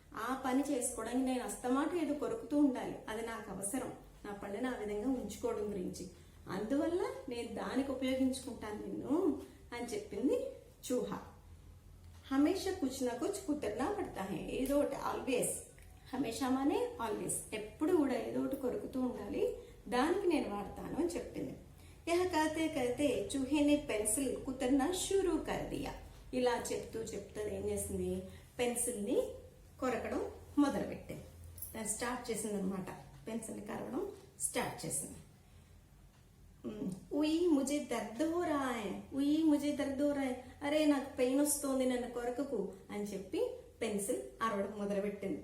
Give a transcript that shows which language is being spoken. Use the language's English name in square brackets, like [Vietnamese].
[Telugu] ఆ పని చేసుకోవడానికి నేను అస్తమాట ఏదో కొరుకుతూ ఉండాలి, అది నాకు అవసరం, నా పళ్ళని ఆ విధంగా ఉంచుకోవడం గురించి, అందువల్ల నేను దానికి ఉపయోగించుకుంటాను నిన్ను అని చెప్పింది చూహా. [Hindi] హమేషా కుచ్ నా కుచ్ కుతర్నా పడతా హై, [Telugu] ఏదో ఒకటి, ఆల్వేస్, హమేషా మానే ఆల్వేస్, ఎప్పుడు కూడా ఏదో ఒకటి కొరుకుతూ ఉండాలి, దానికి నేను వాడతాను అని చెప్పింది. [Hindi] యహ कहते कहते चूहे ने पेंसिल कुतरना शुरू कर दिया. [Telugu] ఇలా చెప్తూ ఏం చేసింది, పెన్సిల్ ని కొరకడం మొదలు పెట్టింది. దాన్ని స్టార్ట్ చేసింది అనమాట, పెన్సిల్ ని కరవడం స్టార్ట్ చేసింది. [Hindi] ఉయ్ ముజే దర్ద్ హో రహా హై, [Telugu] ఉయ్ ముజే దర్ద్ హో రహా హై, అరే నాకు పెయిన్ వస్తోంది నన్ను కొరకకు అని చెప్పి పెన్సిల్ అరవడం మొదలుపెట్టింది.